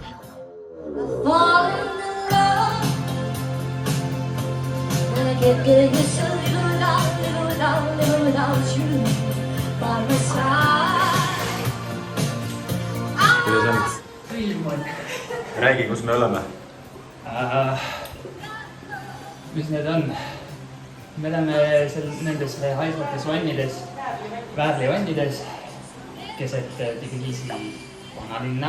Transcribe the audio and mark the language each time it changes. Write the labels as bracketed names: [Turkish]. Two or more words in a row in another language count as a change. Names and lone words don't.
[English] Fall in love when I get good, just a little love without you by my side. [Estonian] Kuidas on? Räägi, kus me oleme? Mis need on? Me oleme seal nendes haisvates vannides, väärlivannides, keset Tbilisi vanalinna.